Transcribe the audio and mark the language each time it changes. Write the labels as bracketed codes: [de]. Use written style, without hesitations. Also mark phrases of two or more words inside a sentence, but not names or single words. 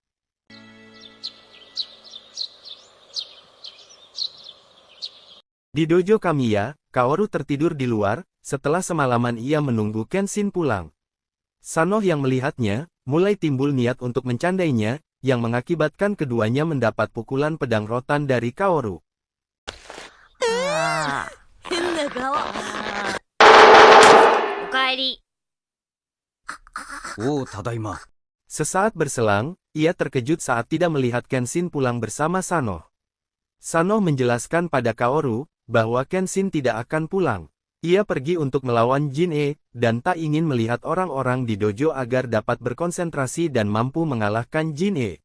[id] Di dojo Kamiya, Kaoru tertidur di luar, setelah semalaman ia menunggu Kenshin pulang. Sano yang melihatnya, mulai timbul niat untuk mencandainya, yang mengakibatkan keduanya mendapat pukulan pedang rotan dari Kaoru. Oh, tadaima. Sesaat berselang, ia terkejut saat tidak melihat Kenshin pulang bersama Sanoh. Sanoh menjelaskan pada Kaoru, bahwa Kenshin tidak akan pulang. Ia pergi untuk melawan Jin-e, dan tak ingin melihat orang-orang di dojo agar dapat berkonsentrasi dan mampu mengalahkan Jin-e.